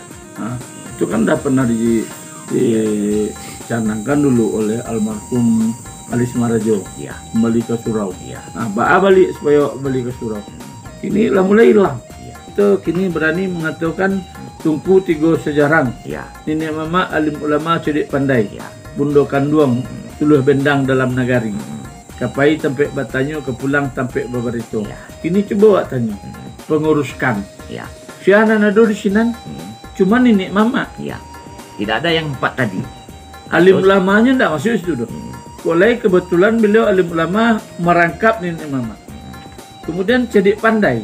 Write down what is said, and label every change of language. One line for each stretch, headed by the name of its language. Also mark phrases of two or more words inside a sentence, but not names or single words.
Indonesian: Nah, itu kan dah pernah dicanangkan dulu oleh almarhum Alis Marajo ya. Kembali ke surau ya. Nah, balik supaya balik ke surau ini lah mulai hilang. Kini berani mengatakan tungku tiga sejarang. Ya. Nenek mama alim ulama cerdik pandai. Ya.
Minangkabau: Bundo kanduang suluh bendang dalam nagari. Kapai tampek batanyo kepulang tampek babarito.
Indonesian: Ya. Kini coba wak tanya. Penguruskan. Ya.
Minangkabau: Siapa nado di sinan? Cuma nenek mama.
Indonesian: Ya. Tidak ada yang empat tadi. Alim ulamanya tidak masuk situ dong. Oleh kebetulan beliau alim ulama merangkap nenek mama. Kemudian cerdik pandai.